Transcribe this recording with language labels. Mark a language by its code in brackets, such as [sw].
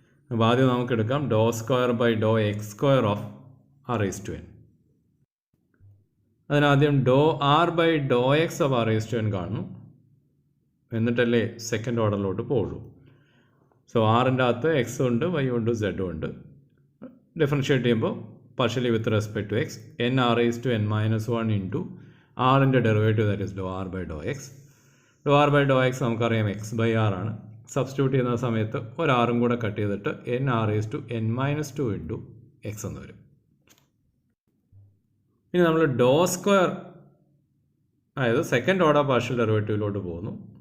[ml] അപ്പോൾ ആദ്യം നമുക്ക് എടുക്കാം [en] Doh square by doh x square of r raise to n. [ml] അതിനാദ്യം dou R by Dr X of R raise to N കാണുന്നു, എന്നിട്ടല്ലേ സെക്കൻഡ് ഓർഡറിലോട്ട് പോകുള്ളൂ. സോ ആറിൻ്റെ അകത്ത് എക്സും ഉണ്ട്, വൈ ഉണ്ട്, സെഡും ഉണ്ട്. ഡിഫറൻഷ്യേറ്റ് ചെയ്യുമ്പോൾ [en] partially with respect to x, n r raised to n minus 1 into r ൻ്റെ derivative, that is do r by do x. [ml] Dou R by Dr X നമുക്കറിയാം എക്സ് ബൈ ആർ ആണ്. Substitute ചെയ്യുന്ന സമയത്ത് ഒരാറും കൂടെ cut ചെയ്തിട്ട് [en] n r raised to n minus 2 into x [ml] എന്ന് വരും. ഇനി നമ്മൾ ഡോ സ്ക്വയർ, അതായത് സെക്കൻഡ് ഓർഡർ പാർഷ്യൽ ഡെറിവേറ്റീവിലോട്ട് പോകുന്നു.